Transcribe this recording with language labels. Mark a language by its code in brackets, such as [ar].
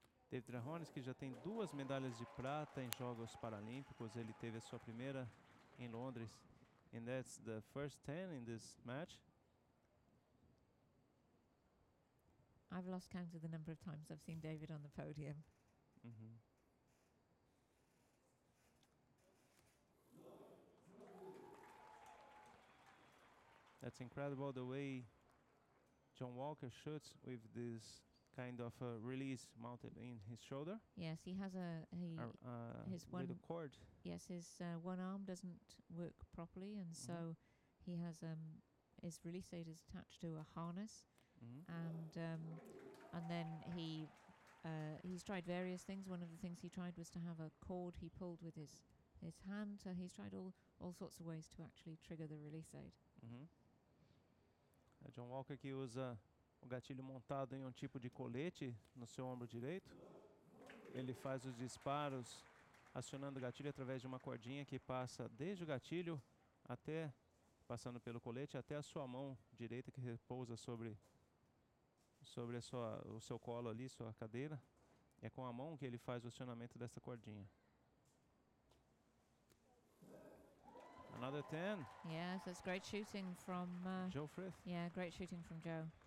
[pt] David Drahonicki já tem 2 medalhas de prata em Jogos Paralímpicos. Ele teve a sua primeira em Londres. [en] And that's the first 10 in this match. I've lost count of the number of times I've seen David on the podium. That's incredible the way John Walker shoots with this kind of release mounted in his shoulder. Yes, he has his one little cord. Yes, his one arm doesn't work properly, and so he has his release aid is attached to a harness, and then he's tried various things. One of the things he tried was to have a cord he pulled with his hand. So he's tried all sorts of ways to actually trigger the release aid. [pt] John Walker que usa o gatilho montado em um tipo de colete no seu ombro direito. Ele faz os disparos acionando o gatilho através de uma cordinha que passa desde o gatilho até, passando pelo colete, até a sua mão direita que repousa sobre o seu colo ali, sua cadeira. É com a mão que ele faz o acionamento dessa cordinha. [en] Another 10. Yes, that's great shooting from Joe Frith. Yeah, great shooting from Joe.